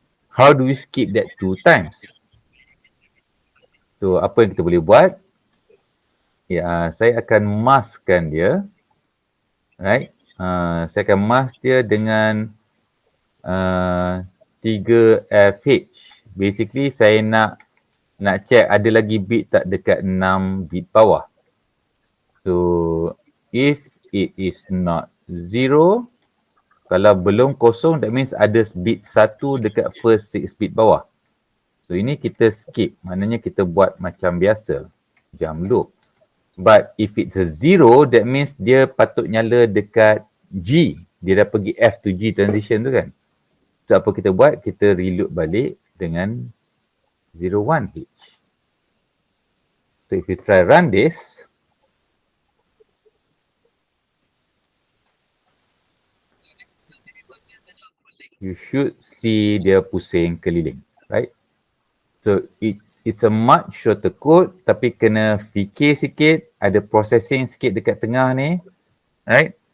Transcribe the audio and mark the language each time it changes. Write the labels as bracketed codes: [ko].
[en] How do we skip that 2 times? [ms] So apa yang kita boleh buat? Ya, saya akan maskkan dia. Right? Saya akan mask dia dengan 3FH. Basically saya nak check ada lagi bit tak dekat 6 bit bawah. [en] So if it is not 0, [ms] kalau belum kosong, [en] that means [ms] ada bit 1 dekat [en] first 6 bit bawah. [ms] So ini kita skip, maknanya kita buat macam biasa, jump loop. [en] But if it's a 0, that means [ms] dia patut nyala dekat G. Dia dah pergi F to G transition tu kan. So apa kita buat? Kita reload balik dengan 01H. [en] So if you try run this, you should see [ms] dia pusing keliling, [en] right? So it's a much shorter code, [ms] tapi kena fikir sikit, ada processing sikit dekat tengah ni, [en] right?